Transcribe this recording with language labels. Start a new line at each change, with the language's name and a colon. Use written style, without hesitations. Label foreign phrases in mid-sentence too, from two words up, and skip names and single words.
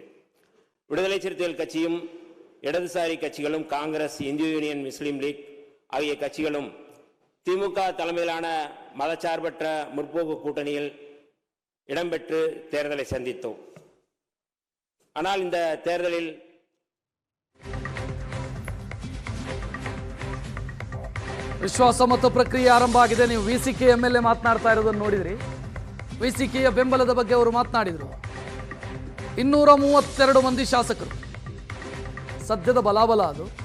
Tamil: விடுதலை சிறுத்தைகள் கட்சியும் இடதுசாரி கட்சிகளும் காங்கிரஸ், இந்திய யூனியன் முஸ்லீம் லீக் ஆகிய கட்சிகளும் திமுக தலைமையிலான மதச்சார்பற்ற முற்போக்கு கூட்டணியில் இடம்பெற்று தேர்தலை சந்தித்தோம். ஆனால் இந்த தேர்தலில்
Kannada: ವಿಶ್ವಾಸ ಮತ ಪ್ರಕ್ರಿಯೆ ಆರಂಭ ಆಗಿದೆ. ನೀವು ವಿಸಿಕೆ MLA ಮಾತನಾಡ್ತಾ ಇರೋದನ್ನು ನೋಡಿದ್ರಿ. ವಿಸಿಕೆಯ ಬೆಂಬಲದ ಬಗ್ಗೆ ಅವರು ಮಾತನಾಡಿದರು. 232 ಮಂದಿ ಶಾಸಕರು ಸದ್ಯದ ಬಲಾಬಲ ಅದು.